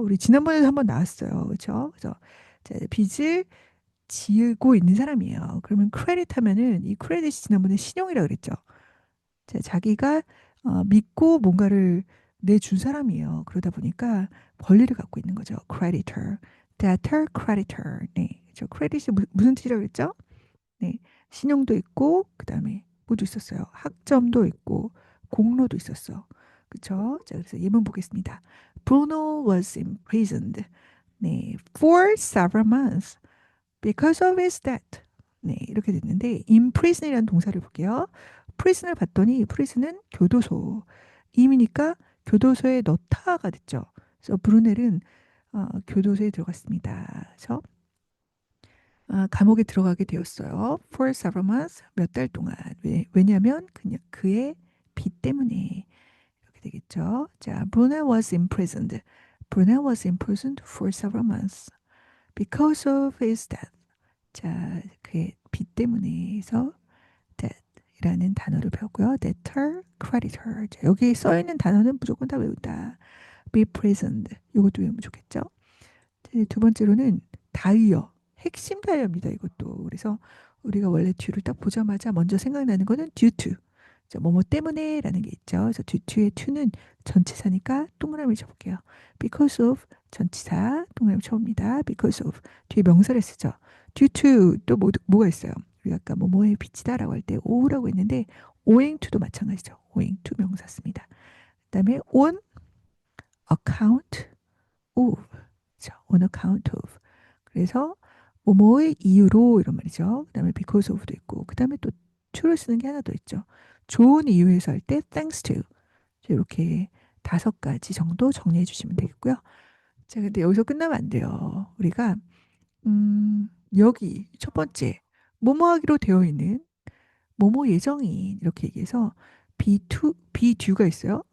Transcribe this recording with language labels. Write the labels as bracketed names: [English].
[Korean] 우리 지난번에도 한번 나왔어요. 그렇죠? 그래서 이제 빚을 지고 있는 사람이에요. 그러면 크레딧 하면은 이 크레딧이 지난번에 신용이라 그랬죠. 자기가 믿고 뭔가를 내준 사람이에요. 그러다 보니까 권리를 갖고 있는 거죠. [English] creditor, debtor, creditor. [Korean] 네, 저 크레딧이 무슨 뜻이라고 그랬죠? 네, 신용도 있고 그다음에 뭐도 있었어요. 학점도 있고 공로도 있었어. 그쵸? 자, 그래서 예문 보겠습니다. [English] Bruno was imprisoned. 네, for several months. Because of his debt. [Korean] 네, 이렇게 됐는데 imprison이라는 동사를 볼게요. prison을 봤더니 prison은 교도소. 임이니까 교도소에 넣다가 됐죠. 그래서 브루넬은 교도소에 들어갔습니다. 그래서 감옥에 들어가게 되었어요. [English] For several months, [Korean] 몇 달 동안. 왜냐하면 그의 빚 때문에 이렇게 되겠죠. [English] 자, Brunel was imprisoned. Brunel was imprisoned for several months because of his debt. [Korean] 자, 그의 빚 때문에 해서 debt이라는 단어를 배웠고요. [English] debtor, creditor. [Korean] 자, 여기 써 있는 단어는 무조건 다 외운다. [English] be present. 이것도 외우면 좋겠죠. [Korean] 이제 두 번째로는 다이어. 핵심 다이어입니다. 이것도. 그래서 우리가 원래 뒤를 딱 보자마자 먼저 생각나는 거는 due to. 자, 뭐뭐 때문에라는 게 있죠. 그래서 due to의 to는 전치사니까 동그라미 쳐볼게요. because of 전치사 동그라미 쳐봅니다. because of 뒤에 명사를 쓰죠. due to 또 뭐가 있어요? 우리가 아까 뭐뭐에 비치다라고 할 때 o라고 했는데 owing to도 마찬가지죠. owing to 명사 씁니다. [English] 그다음에 on account of. 그렇죠. on account of. [Korean] 그래서 뭐뭐의 이유로 이런 말이죠. 그다음에 because of도 있고 그다음에 또 to를 쓰는 게 하나 더 있죠. 좋은 이유에서 할 때 [English] thanks to. [Korean] 이렇게 다섯 가지 정도 정리해 주시면 되겠고요. 자, 근데 여기서 끝나면 안 돼요. 우리가 여기 첫 번째 뭐뭐 하기로 되어 있는 뭐뭐 예정인 이렇게 얘기해서 be do가 있어요.